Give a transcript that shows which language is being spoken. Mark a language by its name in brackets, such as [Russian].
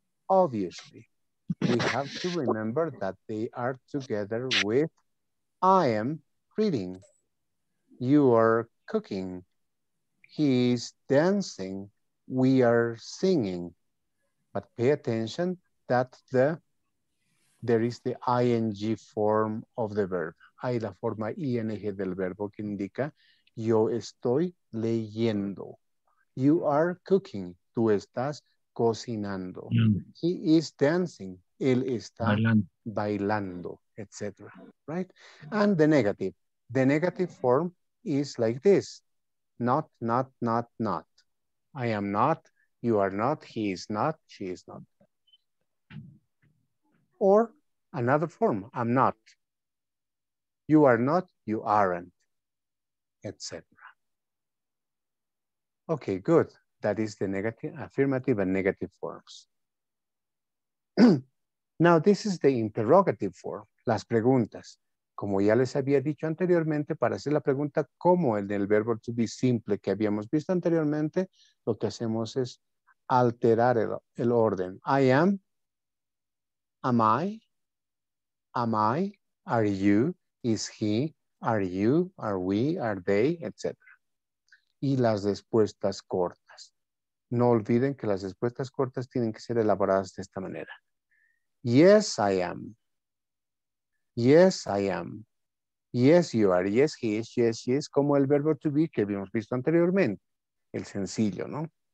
[English] Obviously, we have to remember that they are together with I am reading. You are cooking. He is dancing. We are singing. But pay attention that there is the ing form of the verb. [Spanish] Hay la forma ing del verbo que indica yo estoy leyendo. [English] You are cooking. [Spanish] Tú estás cocinando. [English] He is dancing. [Spanish] Él está bailando, etc. [English] Right? And the negative. The negative form is like this. Not, not, not, not. I am not. You are not. He is not. She is not. Or another form. I'm not. You are not. You aren't. Etc. Okay, good. That is the negative, affirmative and negative forms. Now, this is the interrogative form, [Spanish] las preguntas. Como ya les había dicho anteriormente, para hacer la pregunta como el del verbo to be simple que habíamos visto anteriormente, lo que hacemos es alterar el orden. [English] I am I, are you, is he, are you, are we, are they, etc. [Spanish] Y las respuestas cortas. No olviden que las respuestas cortas tienen que ser elaboradas de esta manera. [English] Yes, I am. Yes, I am. Yes, you are. Yes, he is. Yes, she is. [Spanish] Como el verbo to be que habíamos visto anteriormente. El sencillo, ¿no?